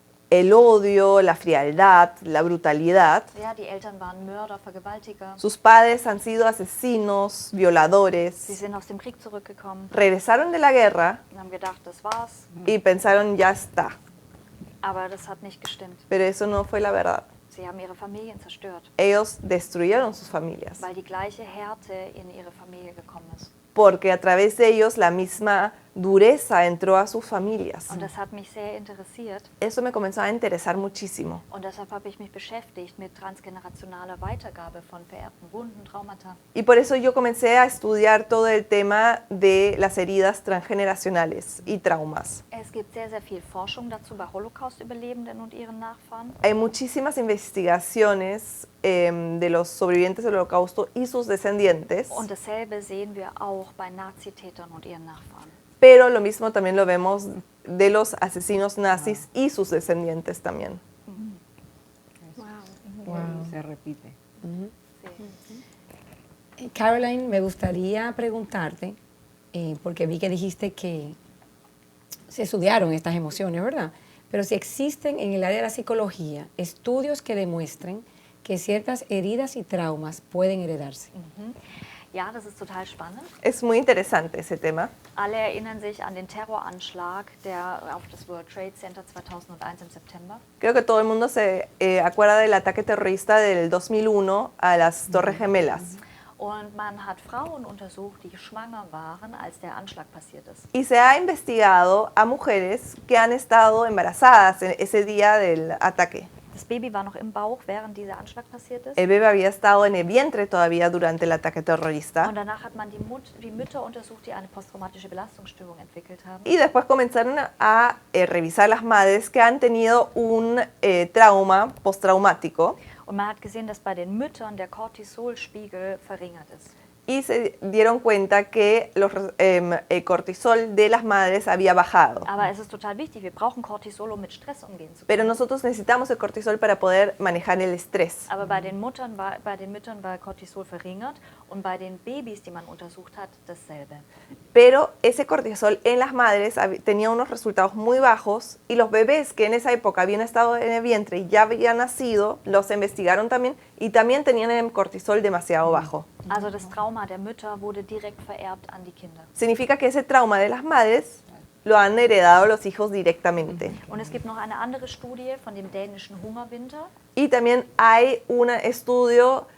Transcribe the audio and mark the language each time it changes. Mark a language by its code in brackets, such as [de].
[es] el odio, la frialdad, la brutalidad, [de] ja, die Eltern waren Mörder, Vergewaltiger, [es] sus padres han sido asesinos, [de] sie [es] violadores, [de] sind aus dem Krieg zurückgekommen [es] regresaron de la guerra [de] und haben gedacht, das war's, [es] y pensaron ya está, [de] aber das hat nicht gestimmt. [es] pero eso no fue la verdad. [de] Sie haben ihre Familien zerstört, [es] Ellos destruyeron sus familias, [de] weil die gleiche Härte in ihre Familie gekommen ist. [es] porque a través de ellos la misma dureza entró a sus familias. [de] Und das hat mich sehr interessiert [es] Eso me comenzó a interesar muchísimo. [de] und deshalb habe ich mich beschäftigt mit transgenerationaler Weitergabe von vererbten Wunden, Traumata. [es] Y por eso yo comencé a estudiar todo el tema de las heridas transgeneracionales y traumas. [de] Es gibt sehr, sehr viel Forschung dazu bei Holocaust-Überlebenden und ihren Nachfahren. [es] Hay muchísimas investigaciones de los sobrevivientes del Holocausto y sus descendientes, [de] Und dasselbe sehen wir auch bei Nazitätern und ihren Nachfahren. [es] pero lo mismo también lo vemos de los asesinos nazis y sus descendientes también. Se repite. Caroline, me gustaría preguntarte, porque vi que dijiste que se estudiaron estas emociones, ¿verdad? Pero si existen en el área de la psicología estudios que demuestren que ciertas heridas y traumas pueden heredarse. [de] Ja, das ist total spannend. [es] Es muy interesante ese tema. [de] Alle erinnern sich an den Terroranschlag auf das World Trade Center 2001 im September. [es] Creo que todo el mundo se acuerda del ataque terrorista del 2001 a las Torres Gemelas. [de] Und man hat Frauen untersucht, die schwanger waren, als der Anschlag passiert ist. [es] Y se ha investigado a mujeres que han estado embarazadas en ese día del ataque. [de] Das Baby war noch im Bauch, während dieser Anschlag passiert ist. [es] El bebé había estado en el vientre todavía durante el ataque terrorista. [de] Und danach hat man die Mütter untersucht, die eine posttraumatische Belastungsstörung entwickelt haben. [es] Y después comenzaron a revisar las madres que han tenido un trauma postraumático. [de] Und man hat gesehen, dass bei den Müttern der Cortisolspiegel verringert ist. [es] Y se dieron cuenta que el cortisol de las madres había bajado. [de] Aber es ist total wichtig, wir brauchen Cortisol, um mit Stress umgehen zu [es] Pero [de] können. [es] nosotros necesitamos el cortisol para poder manejar el estrés. [de] Aber bei den Müttern war Cortisol verringert und bei den Babys, die man untersucht hat, dasselbe. [es] Pero ese cortisol en las madres tenía unos resultados muy bajos y los bebés que en esa época habían estado en el vientre y ya habían nacido, los investigaron también y también tenían el cortisol demasiado bajo. [de] Also das Trauma der Mütter wurde direkt vererbt an die Kinder. [es] Significa que ese trauma de las madres lo han heredado los hijos directamente. [de] Und es gibt noch eine andere Studie von dem dänischen Hungerwinter. [es] Y también hay un estudio